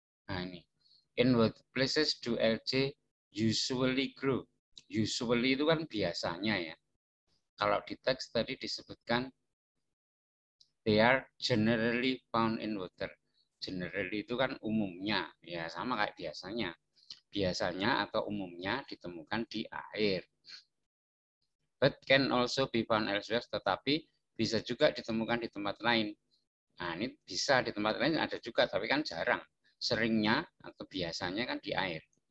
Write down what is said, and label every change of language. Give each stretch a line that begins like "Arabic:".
Indonesian: Nah ini,
English: in what places do LJ usually grow?
Indonesian: Usually itu kan biasanya ya. Kalau di teks tadi disebutkan
English: they are generally found in water.
Indonesian: Generally itu kan umumnya, ya sama kayak biasanya. Biasanya atau umumnya ditemukan di air.
English: But can also be found elsewhere,
Indonesian: tetapi bisa juga ditemukan di tempat lain. Nah ini bisa di tempat lain ada juga, tapi kan jarang. Seringnya atau biasanya kan di air.